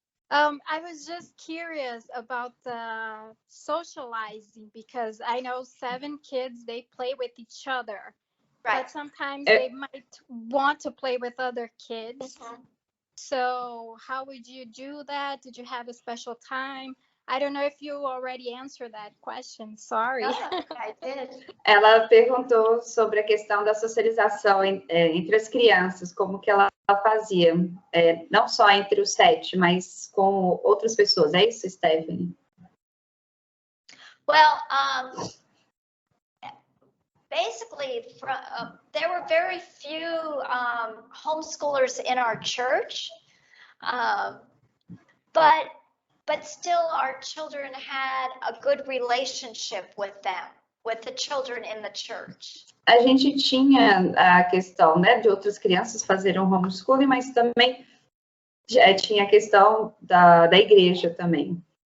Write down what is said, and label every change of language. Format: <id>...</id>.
<en>I was just curious about the socializing because I know 7 kids, they play with each other. Right. But sometimes they might want to play with other kids. Mm-hmm. So how would you do that? Did you have a special time? I don't know if you already answered that question. Sorry. I did.</en> <pt>Ela perguntou sobre a questão da socialização entre as crianças, como que ela fazia, não só entre os 7, mas com outras pessoas. É isso, Stephanie?</pt> <en>Well, basically, there were very few homeschoolers in our church, but but still our children had a good relationship with them, with the children in the church.</en> <pt>A gente tinha a questão, né, de outras crianças fazerem homeschooling, mas também tinha a questão da igreja também.</pt>